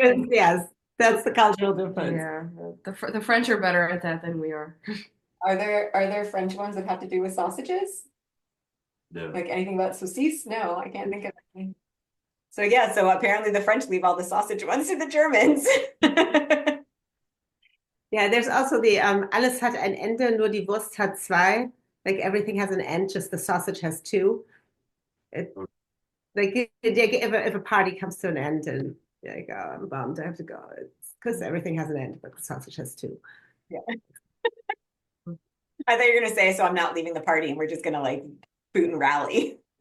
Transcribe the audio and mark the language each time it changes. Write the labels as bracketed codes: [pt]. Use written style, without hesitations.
[en] yes, that's the cultural difference. Yeah, the French are better at that than we are. Are there French ones that have to do with sausages? No. Like anything about saucisse? No, I can't think of anything. So yeah, so apparently the French leave all the sausage ones to the Germans. Yeah, there's also the [de] alles hat ein Ende, nur die Wurst hat zwei. [en] Like everything has an end, just the sausage has two. Like if a party comes to an end and you're like, oh, I'm bummed, I have to go. It's because everything has an end, but the sausage has two. Yeah. I thought you were gonna say, so I'm not leaving the party and we're just gonna like boot and rally.